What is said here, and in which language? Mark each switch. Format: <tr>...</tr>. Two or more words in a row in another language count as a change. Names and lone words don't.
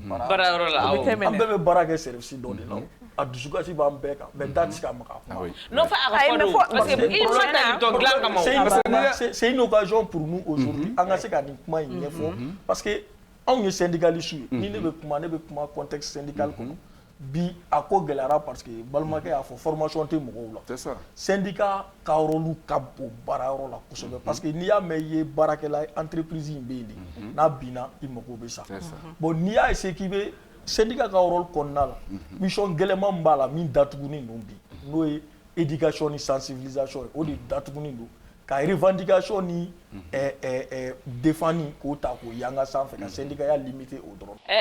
<bm>baarayɔrɔ la an bɛɛ bɛ baara kɛ service dɔ de la a dusukasi b'an bɛɛ kan mais da tɛ se ka maga a kɔnɔ. non fo a ka fɔ don</bm> <fr>parce que</fr> <bm>i ma na dɔn dilan kama</bm> <fr>c'est une occasion pour nous aujourd'hui</fr> <bm>an ka se ka nin kuma in ɲɛfɔ</bm> <fr>parce que</fr> <bm>anw ye syndicaliste ye ni ne bɛ kuma</bm> <fr>contexte syndical</fr> <bm>kɔnɔ bi a ko gɛlɛyara</bm> <fr>parce que</fr> <bm>balimakɛ y'a fɔ formation tɛ mɔgɔw la.</bm> <fr>c'est ça</fr> <bm>syndicat ka rôle ka bon baarayɔrɔ la kosɛbɛ</bm> <fr>parce que</fr> <bm>n'i y'a mɛn i ye baarakɛla entreprise in bɛ yen de n'a binna i mago bɛ sa bon n'i y'a essayer k'i bɛ syndicat ka rôle kɔnɔna la mission gɛlɛman min b'a la min datugunen don bi n'o ye éducation ni sensibilisation ye o de datugunen don ka revendication ni défense k'o ta k'o yanga sanfɛ ka syndicat ya limité o dɔrɔn.</bm>